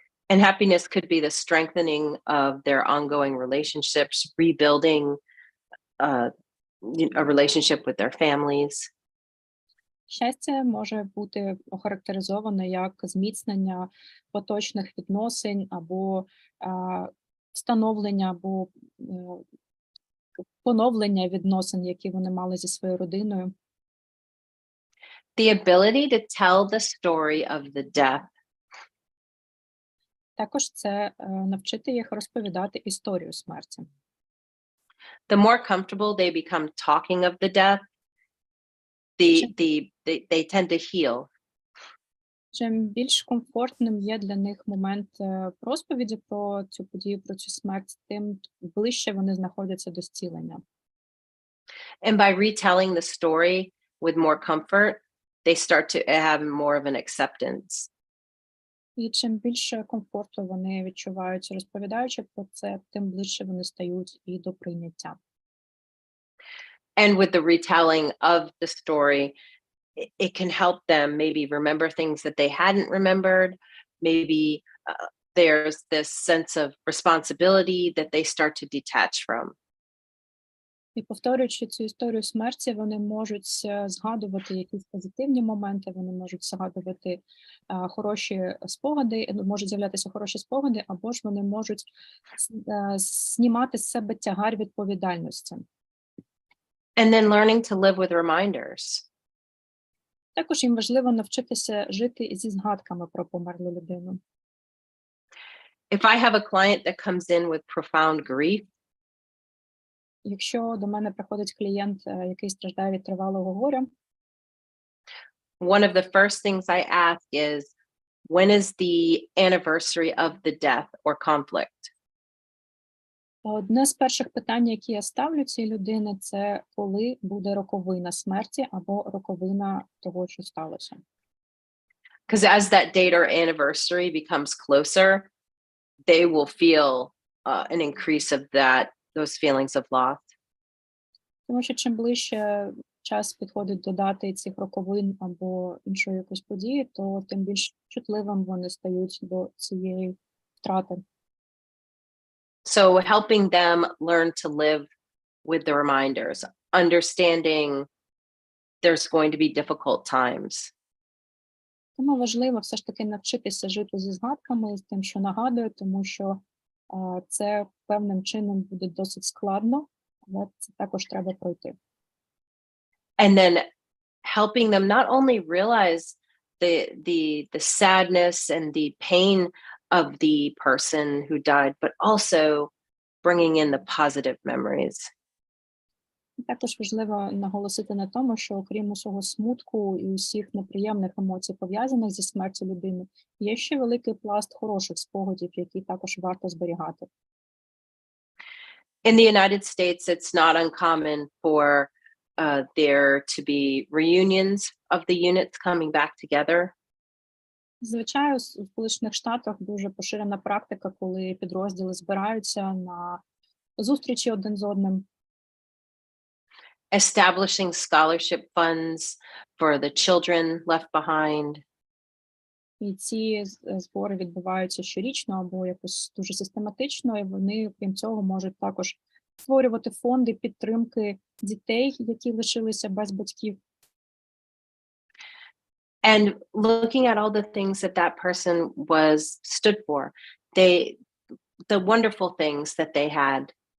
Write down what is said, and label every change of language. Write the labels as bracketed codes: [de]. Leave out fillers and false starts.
[en] And happiness could be the strengthening of their ongoing relationships, rebuilding a relationship with their families. [uk] Щастя може бути охарактеризоване як зміцнення поточних відносин або встановлення або поновлення відносин, які вони мали зі своєю родиною. [en] The ability to tell the story of the death. [uk] Також це навчити їх розповідати історію смерті. [en] The more comfortable they become talking of the death, they tend to heal. [uk] Чим більш комфортним є для них момент розповіді про цю подію, про цю смерть, тим ближче вони знаходяться до зцілення. [en] And by retelling the story with more comfort, they start to have more of an acceptance. [uk] І чим більше комфорту вони відчувають, розповідаючи про це, тим ближче вони стають і до прийняття. [en] And with the retelling of the story, it can help them maybe remember things that they hadn't remembered. Maybe there's this sense of responsibility that they start to detach from. [uk] І повторюючи цю історію смерті, вони можуть згадувати якісь позитивні моменти, вони можуть згадувати хороші спогади, можуть з'являтися хороші спогади, або ж вони можуть знімати з себе тягар відповідальності. [en] And then learning to live with reminders. [uk] Також їм важливо навчитися жити зі згадками про померлу людину. [en] If I have a client that comes in with profound grief, [uk] Якщо до мене приходить клієнт, який страждає від тривалого горя, [en] one of the first things I ask is, when is the anniversary of the death or conflict? [uk] одне з перших питань, які я ставлю цій людині, це коли буде роковина смерті або роковина того, що сталося. [en] Because as that date or anniversary becomes closer, they will feel an increase of those feelings of loss. [uk] Тому що чим ближче час підходить до дати цих роковин або іншої якоїсь події, то тим більш чутливим вони стають до цієї втрати. [en] So helping them learn to live with the reminders, understanding there's going to be difficult times. [uk] Тому важливо все ж таки навчитися жити зі згадками, з тим, що нагадує, тому що це певним чином буде досить складно, але це також треба пройти. [en] And then helping them not only realize the sadness and the pain of the person who died, but also bringing in the positive memories. [uk] Також важливо наголосити на тому, що окрім усього смутку і усіх неприємних емоцій, пов'язаних зі смертю людини, є ще великий пласт хороших спогадів, які також варто зберігати. [en] In the United States, it's not uncommon for there to be reunions of the units coming back together. [uk] Звичайно, у Сполучених Штатах дуже поширена практика, коли підрозділи збираються на зустрічі один з одним. [en] Establishing scholarship funds for the children left behind. [uk] І ці збори відбуваються щорічно або якось дуже систематично, і вони, крім цього, можуть також створювати фонди підтримки дітей, які лишилися без батьків. [en] And looking at all the things that person stood for, the wonderful things that they had.